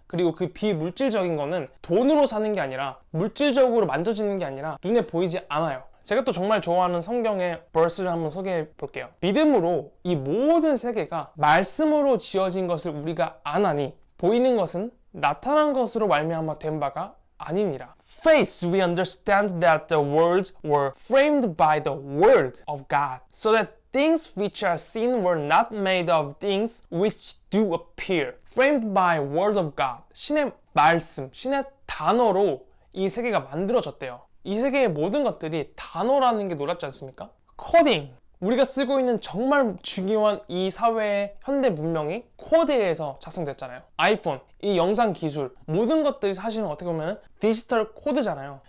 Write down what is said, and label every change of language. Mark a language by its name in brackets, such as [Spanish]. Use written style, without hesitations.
[Korean] 그리고 그 비물질적인 거는 돈으로 사는 게 아니라 물질적으로 만져지는 게 아니라 눈에 보이지 않아요. 제가 또 정말 좋아하는 성경의 verse를 한번 소개해 볼게요. 믿음으로 이 모든 세계가 말씀으로 지어진 것을 우리가 아나니 보이는 것은 나타난 것으로 말미암아 된 바가 아니니라. [English] Faith, we understand that the worlds were framed by the word of God, so that things which are seen were not made of things which do appear. Framed by word of God. [Korean] 신의 말씀, 신의 단어로 이 세계가 만들어졌대요. 이 세계의 모든 것들이 단어라는 게 놀랍지 않습니까? 코딩. 우리가 쓰고 있는 정말 중요한 이 사회의 현대 문명이 코드에서 작성됐잖아요. 아이폰, 이 영상 기술, 모든 것들이 사실은 어떻게 보면 디지털 코드잖아요.